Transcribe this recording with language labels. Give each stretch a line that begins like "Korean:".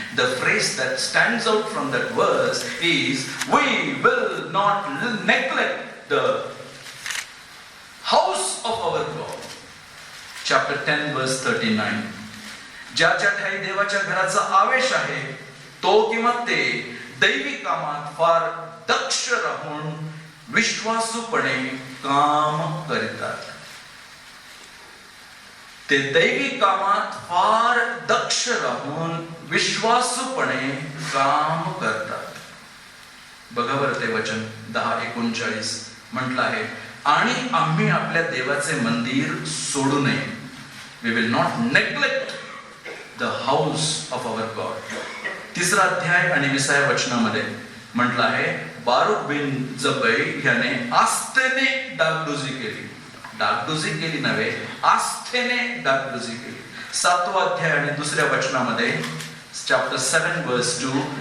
English: The phrase that stands out from that verse is, we will not neglect the house of our God. Chapter 10 verse 39.
Marathi: ज्याच्या ठाई देवाच्या घराचा आवेश आहे तो किंवा ते दैवी कामात फार दक्ष राहून विश्वासूपणे काम करतात. ते दैवी कामात फार दक्ष राहून विश्वासूपणे काम करतात. बघा बरं ते वचन 10:39 म्हटलं आहे, आणि आम्ही आपल्या देवाचे मंदिर सोडू नये.
English: We will not neglect the house of our God.
Marathi: 3 अध्याय आणि 20व्या वचनामध्ये म्हटलं आहे, बारूक बिन जब्बै याने आस्थेने डागडुजी केली. डागडुजी केली नव्हे, आस्थेने डागडुजी केली. 7वा अध्याय आणि 2ऱ्या वचनामध्ये
English: Chapter 7 verse 2.